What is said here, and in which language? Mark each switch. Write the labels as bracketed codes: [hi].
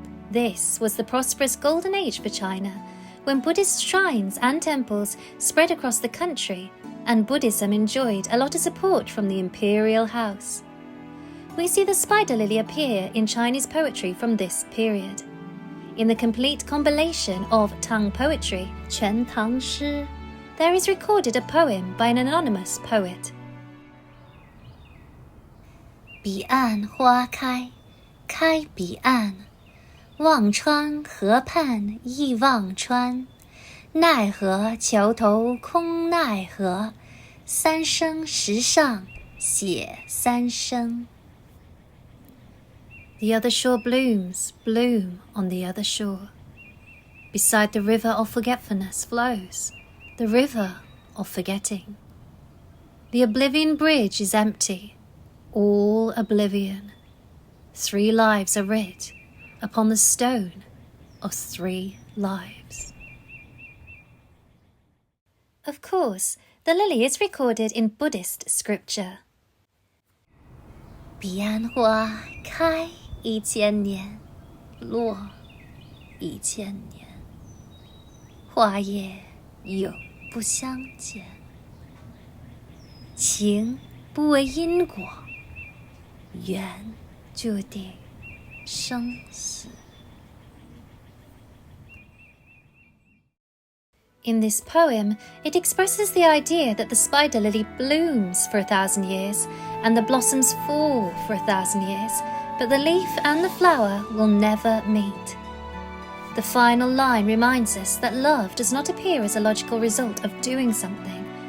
[en] This was the prosperous golden age for China, when Buddhist shrines and temples spread across the country, and Buddhism enjoyed a lot of support from the imperial house. We see the spider lily appear in Chinese poetry from this period. In the complete compilation of Tang poetry, Quan Tang Shi, there is recorded a poem by an anonymous poet. [zh] 彼岸花开，开彼岸，望穿河畔亦望穿，奈何桥头空奈何，三生石上写三生。 [en] The other shore blooms, bloom on the other shore. Beside the river of forgetfulness flows, the river of forgetting. The oblivion bridge is empty, all oblivion. 3 lives are writ upon the stone of 3 lives. Of course, the lily is recorded in Buddhist scripture. [zh] 彼岸花开1000年，落1000年，花叶永不相见。情不为因果，缘注定生死。 [en] In this poem, it expresses the idea that the spider lily blooms for 1,000 years and the blossoms fall for 1,000 years, but the leaf and the flower will never meet. The final line reminds us that love does not appear as a logical result of doing something.